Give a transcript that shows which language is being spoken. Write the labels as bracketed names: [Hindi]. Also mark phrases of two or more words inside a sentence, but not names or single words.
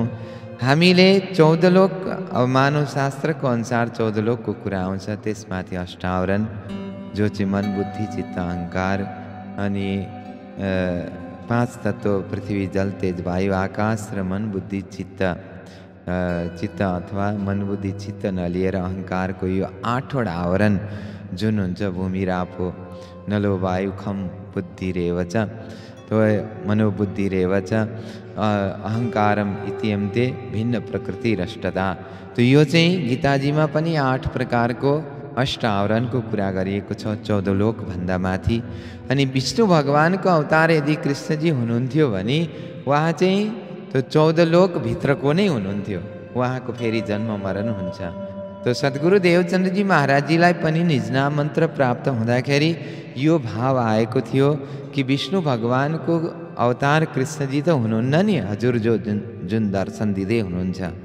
[Nepali] हामीले 14 लोक, अब मानव शास्त्रको अनुसार 14 लोकको कुरा आउँछ, त्यसमाथि अष्टावरण जो चाहिँ मन बुद्धि चित्त अहङ्कार, अनि 5 तत्त्व पृथ्वी जल तेज वायु आकाश र मन बुद्धि चित्त अथवा मन बुद्धि चित्त नलिएर अहङ्कारको यो 8वटा आवरण जुन हुन्छ, [Sanskrit] भूमि रापो नलो वायु खम बुद्धि रेवच, तो मनोबुद्धि रेवच अहङ्कारम इत्यन्ते भिन्न प्रकृति रष्टता। [Nepali] तो यो चाहिँ गीताजीमा पनि 8 प्रकारको अष्टावरणको कुरा गरिएको छ, 14 लोकभन्दा माथि। अनि विष्णु भगवानको अवतार यदि कृष्णजी हुनुहुन्थ्यो भने उहाँ चाहिँ त्यो 14 लोकभित्रको नै हुनुहुन्थ्यो। उहाँको फेरि जन्म मरण हुन्छ। तो सद्गुरु देवचन्द्रजी महाराजजीलाई पनि निजनाम मन्त्र प्राप्त हुँदाखेरि यो भाव आएको थियो कि विष्णु भगवानको अवतार कृष्णजी त हुनुहुन्न नि, हजुर जो जुन दर्शन दिँदै हुनुहुन्छ।